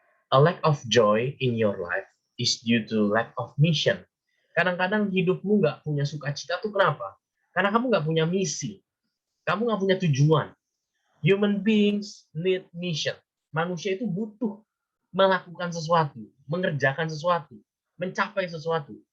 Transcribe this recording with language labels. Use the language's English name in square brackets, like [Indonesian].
[English] A lack of joy in your life is due to lack of mission. [Indonesian] Kadang-kadang hidupmu nggak punya sukacita tuh kenapa? Karena kamu nggak punya misi, kamu nggak punya tujuan. [English] Human beings need mission. [Indonesian] Manusia itu butuh melakukan sesuatu, mengerjakan sesuatu, mencapai sesuatu.